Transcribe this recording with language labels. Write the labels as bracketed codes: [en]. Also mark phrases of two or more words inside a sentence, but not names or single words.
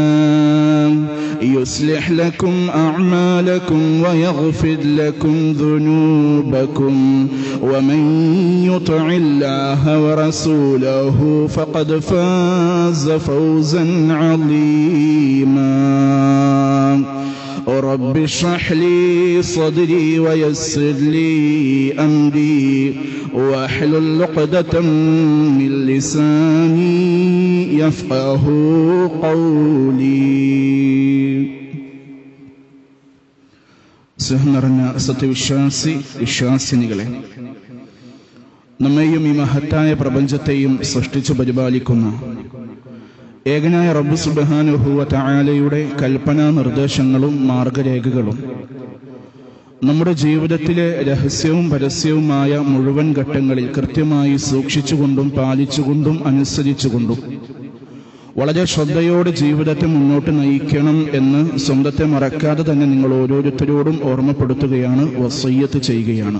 [ar] يصلح لكم أعمالكم ويغفر لكم ذنوبكم ومن يطع الله ورسوله فقد فاز فوزا عظيما رب اشرح لي صدري ويسر لي أمري واحلل عقدة من لساني يفقه قولي. [ml] സ്നേഹം വിശ്വാസിനികളെ, നമ്മെയും ഈ മഹത്തായ പ്രപഞ്ചത്തെയും സൃഷ്ടിച്ചു പരിപാലിക്കുന്ന ഏകനായ റബ്ബ് [ar] سبحانه وتعالى [ml] കൽപ്പനാ നിർദ്ദേശങ്ങളും മാർഗരേഖകളും നമ്മുടെ ജീവിതത്തിലെ രഹസ്യവും പരസ്യവുമായ മുഴുവൻ ഘട്ടങ്ങളിൽ കൃത്യമായി സൂക്ഷിച്ചുകൊണ്ടും പാലിച്ചുകൊണ്ടും അനുസരിച്ചുകൊണ്ടും വളരെ ശ്രദ്ധയോടെ ജീവിതത്തെ മുന്നോട്ട് നയിക്കണം എന്ന് സ്വന്തത്തെ മറക്കാതെ തന്നെ നിങ്ങൾ ഓരോരുത്തരോടും ഓർമ്മപ്പെടുത്തുകയാണ്, വസിയ്യത്ത് ചെയ്യുകയാണ്.